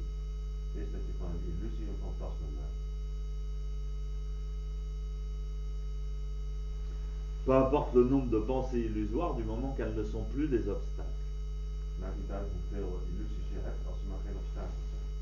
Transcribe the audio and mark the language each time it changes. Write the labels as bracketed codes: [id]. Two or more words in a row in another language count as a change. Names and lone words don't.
[nl] is dat je van een illusie een fantasma maakt. [fr] Peu importe le nombre de pensées illusoires du moment qu'elles ne sont plus des obstacles. [nl] Het maakt niet uit hoeveel illusies je hebt als ze maar geen obstakels zijn.